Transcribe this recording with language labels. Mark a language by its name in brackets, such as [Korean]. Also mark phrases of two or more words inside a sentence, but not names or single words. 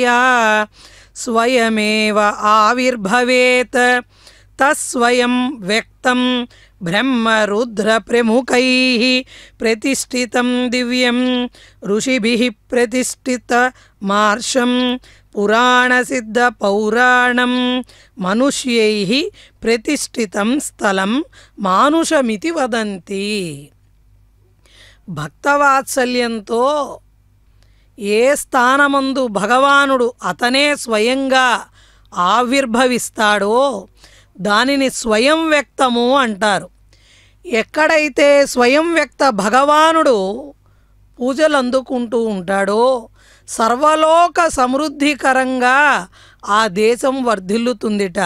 [Sanskrit] स्वयमेव आविर्भवेत् तस्वयं व्यक्तं ब्रह्मरुद्रप्रमुखैः प्रतिष्ठितं दिव्यं ऋषिभिः प्रतिष्ठितमार्षं पुराणसिद्धपौराणं मनुष्यैः प्रतिष्ठितं स्थलं मानुषमिति वदन्ति। [Telugu] భక్తవాత్సల్యంతో ఏ స్థానమందు భగవానుడు అతనే స్వయంగా ఆవిర్భవిస్తాడో దానిని స్వయం వ్యక్తము అంటారు. ఎక్కడైతే స్వయం వ్యక్త భగవానుడు పూజలు అందుకుంటూ ఉంటాడో సర్వలోక సమృద్ధికరంగా ఆ దేశం వర్ధిల్లుతుందిట.